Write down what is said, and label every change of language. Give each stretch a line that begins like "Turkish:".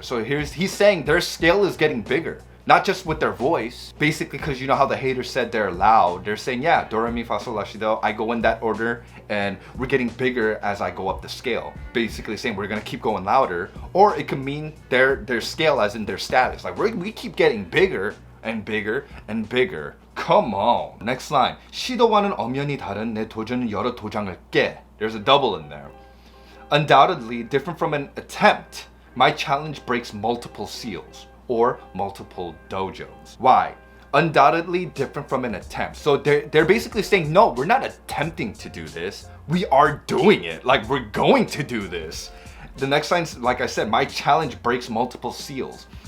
English: So he's saying their scale is getting bigger. Not just with their voice, basically because you know how the haters said they're loud. They're saying, yeah, do, re, mi, fa, sol, la, si, do. I go in that order and we're getting bigger as I go up the scale. Basically saying we're gonna keep going louder, or it could mean their scale as in their status. Like we keep getting bigger and bigger and bigger. Come on. Next line.
Korean: 시도와는 엄연히 다른 내 도전은 여러 도장을 깨.
English: There's a double in there. Undoubtedly different from an attempt, my challenge breaks multiple seals. Or multiple dojos. Why? Undoubtedly different from an attempt. So they're basically saying, no, we're not attempting to do this. We are doing it. Like, we're going to do this. The next line, like I said, my challenge breaks multiple seals.